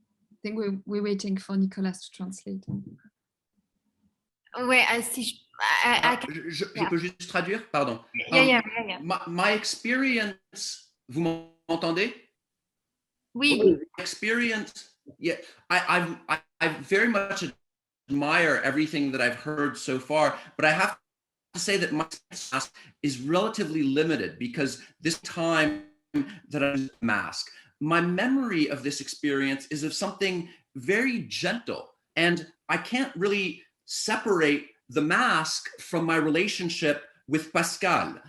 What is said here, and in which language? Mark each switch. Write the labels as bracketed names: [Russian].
[English] I think we're waiting for Nicola to translate. [French] Oui, si je peux juste traduire, pardon. [English] Yeah. My experience, [French] vous m'entendez? Oui. [English] Experience. Yeah, I very much admire everything that I've heard so far, but I have to say that my mask is relatively limited because this time that I use a mask, my memory of this experience is of something very gentle, and I can't really separate the mask from my relationship with Pascal.